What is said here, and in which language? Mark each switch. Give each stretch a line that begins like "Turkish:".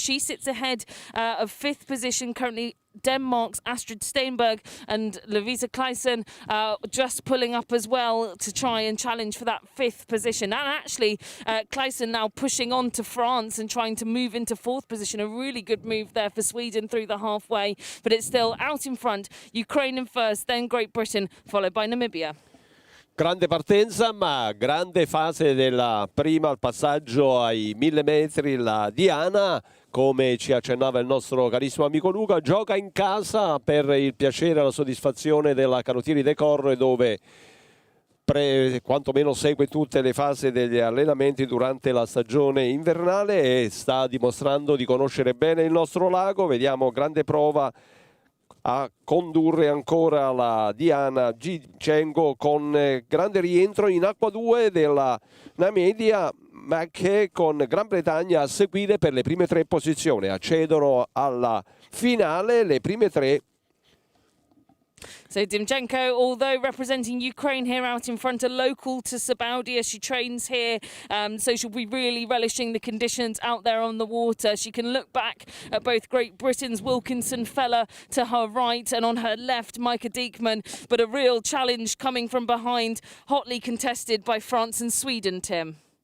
English: She sits ahead of 5th position currently, Denmark's Astrid Steinberg, and Lovisa Claesson just pulling up as well to try and challenge for that 5th position. And actually Claesson now pushing on to France and trying to move into 4th position. A really good move there for Sweden through the halfway, but it's still out in front. Ukraine in first, then Great Britain, followed by Namibia.
Italian: Grande partenza, ma grande fase della prima, al passaggio ai 1000 metri. La Diana, come ci accennava il nostro carissimo amico Luca, gioca in casa per il piacere e la soddisfazione della Canottieri de Corre, dove quantomeno segue tutte le fasi degli allenamenti durante la stagione invernale e sta dimostrando di conoscere bene il nostro lago. Vediamo grande prova a condurre ancora la Diana Dimchenko, con grande rientro in acqua 2 della Namibia, ma che con Gran Bretagna a seguire per le prime 3 posizioni. Accedono alla finale le prime 3
English: So Dimchenko, although representing Ukraine here out in front, a local to Sabaudia, she trains here, so she'll be really relishing the conditions out there on the water. She can look back at both Great Britain's Wilkinson Feller to her right and on her left, Micah Diekman, but a real challenge coming from behind, hotly contested by France and Sweden, Tim.